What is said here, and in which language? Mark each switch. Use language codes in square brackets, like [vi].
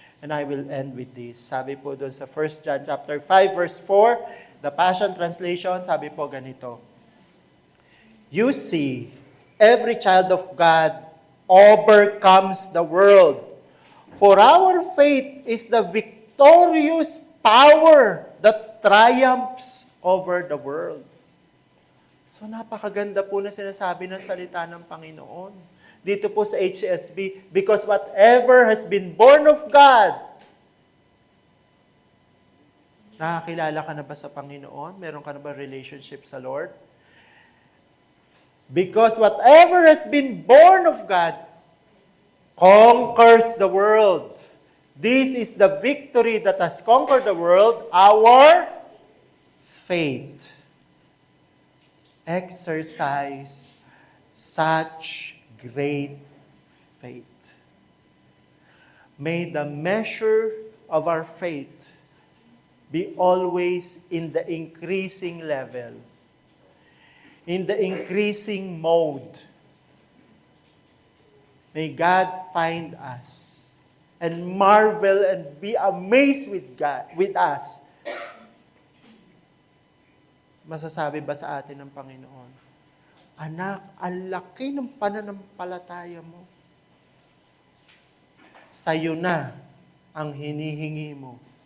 [en] And I will end with this. [tl] Sabi po doon sa [en] 1 John chapter 5 verse 4, the Passion Translation, [tl] sabi po ganito. [en] You see, every child of God overcomes the world. For our faith is the victorious power that triumphs over the world. [tl] So napakaganda po na sinasabi ng salita ng Panginoon. Dito po sa HCSB, [en] because whatever has been born of God, [tl] nakakilala ka na ba sa Panginoon? Meron ka na ba relationship sa Lord? [en] Because whatever has been born of God conquers the world. This is the victory that has conquered the world, our faith. Exercise such great faith. May the measure of our faith be always in the increasing level, in the increasing mode. May God find us and marvel and be amazed with us. [tl] Masasabi ba sa atin ng Panginoon, anak, ang laki ng pananampalataya mo. Sa'yo na ang hinihingi mo.